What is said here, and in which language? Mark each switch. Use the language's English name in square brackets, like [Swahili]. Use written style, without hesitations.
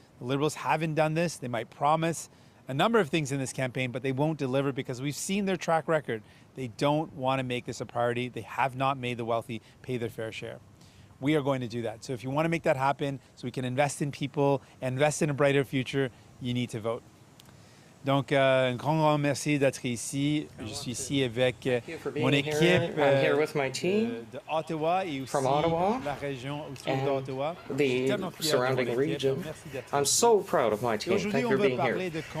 [English] The Liberals haven't done this. They might promise a number of things in this campaign, but they won't deliver because we've seen their track record. They don't want to make this a priority. They have not made the wealthy pay their fair share. We are going to do that. So if you want to make that happen, so we can invest in people, invest in a brighter future, you need to vote. [French] Donc, un grand merci d'être ici. Je suis ici avec mon équipe de Ottawa et aussi la région autour d'Ottawa. [English] The surrounding region. I'm so proud of my team. Thank you for being here.